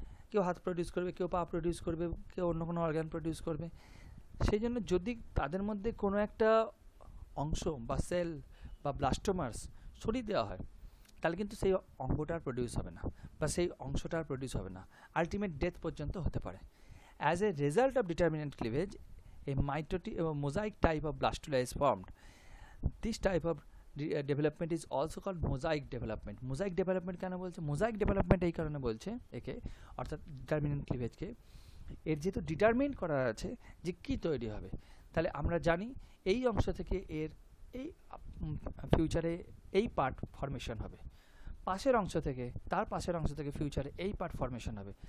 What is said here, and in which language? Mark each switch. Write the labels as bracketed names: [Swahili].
[Bangla] কেউ হাত প্রডিউস করবে, কেউ পা প্রডিউস করবে, কেউ অন্য কোনো অর্গান প্রডিউস করবে। সেই জন্য যদি তাদের মধ্যে কোনো একটা অংশ বা সেল বা ব্লাস্টোমার্স সরিয়ে দেওয়া হয়, তাহলে কিন্তু সেই অঙ্গটার প্রডিউস হবে না বা সেই অংশটার প্রডিউস হবে না, আলটিমেট ডেথ পর্যন্ত হতে পারে। [English] As a result of determinant cleavage, a mosaic type of blastula is formed. This type of development is also called mosaic development. [Bangla] Mosaic development কেন বলছে? mosaic development এই কারণে বলছে একে, অর্থাৎ ডিটারমিনেন্ট ক্লিভেজকে। এর যেহেতু ডিটারমিন করা আছে যে কি তৈরি হবে, তাহলে আমরা জানি এই অংশ থেকে এর এই ফিউচারে এই পার্ট ফরমেশন হবে, পাশের অংশ থেকে তার পাশের অংশ থেকে ফিউচারে এই পার্ট ফরমেশন হবে।